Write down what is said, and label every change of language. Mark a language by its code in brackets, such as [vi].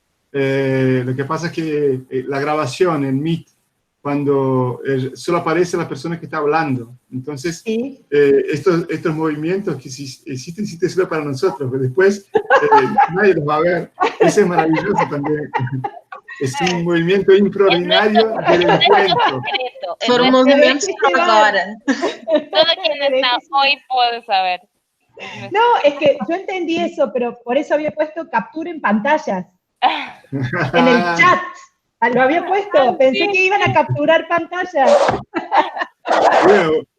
[es] Lo que pasa es que la grabación en Meet, cuando solo aparece la persona que está hablando, entonces ¿Sí? estos movimientos que existen solo para nosotros, pero después nadie los va a ver. Eso es maravilloso también. Es un movimiento extraordinario del encuentro. [pt] Foram movimentos para agora. [es] Todo quien está hoy puede saber. No, es que yo entendí eso, pero por eso había puesto captura en pantallas. En el chat. Lo había puesto. Pensé que iban a capturar pantallas. Bueno,